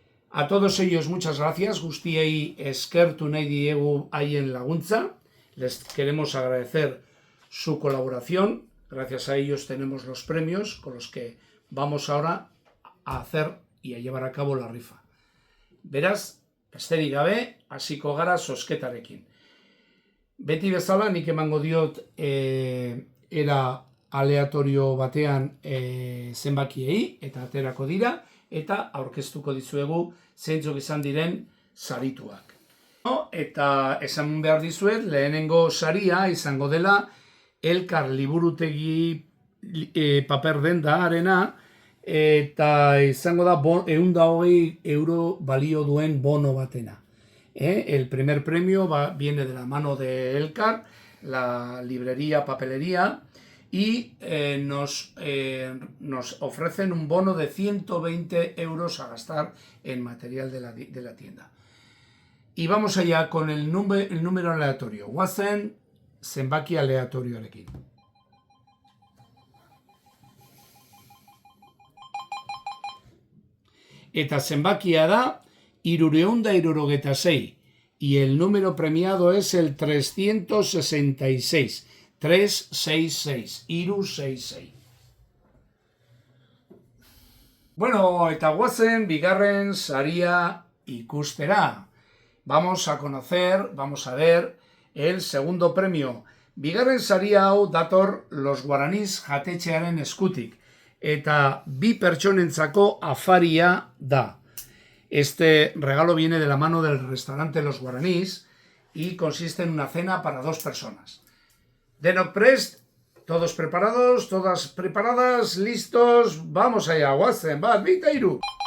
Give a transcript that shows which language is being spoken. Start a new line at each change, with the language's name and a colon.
Spanish: A todos ellos muchas gracias,
Basque: guztiei eskertu nahi diegu haien laguntza,
Spanish: les queremos agradecer su colaboración, gracias a ellos tenemos los premios con los que vamos ahora a hacer y a llevar a cabo la rifa.
Basque: Beraz, besterik gabe, hasiko gara zozketarekin. Beti bezala nik emango diot era aleatorio batean zenbakiei, eta aterako dira, eta aurkeztuko dizuegu zeintzuk izan diren sarituak. Eta esan behar dizuet, lehenengo saria izango dela Elkar liburutegi paper dendaarena, eta izango da 120 euro balio duen bono batena.
Spanish: El primer premio viene de la mano de Elkar, la librería papelería, y nos ofrecen un bono de 120 euros a gastar en material de la tienda. Y vamos allá con el número aleatorio.
Basque: Guazen zenbaki aleatorioarekin. Eta zenbakia da
Spanish: 376, y el número premiado es el 366.
Basque: 366, Iru 66. Bueno, eta guazen bigarren saria ikustera.
Spanish: Vamos a ver el segundo premio.
Basque: Bigarren saria hau dator Los Guaranís jatetxearen eskutik, eta 2 pertsonentzako afaria da.
Spanish: Este regalo viene de la mano del restaurante Los Guaranís y consiste en una cena para 2 personas.
Basque: Denok prest,
Spanish: todos preparados, todas preparadas, listos, vamos allá,
Basque: guazen, bat, bita, hiru.